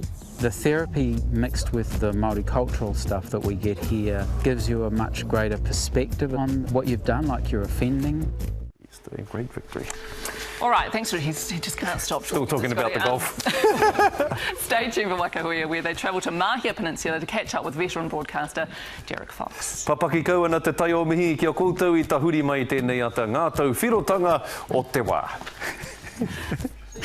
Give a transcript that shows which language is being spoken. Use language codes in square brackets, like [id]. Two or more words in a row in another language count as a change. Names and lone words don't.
[en] The therapy mixed with the Māori cultural stuff that we get here gives you a much greater perspective on what you've done, like you're offending. It's a great victory. All right, thanks, Rick. He just can't stop Still talking about the golf. Stay tuned for Wakahuia, where they travel to Mahia Peninsula to catch up with veteran broadcaster Derek Fox. [mi] Papaki kaua te tai o mihi ki a koutou I tahuri mai tēnei ata ngā tau whirotanga o te wā.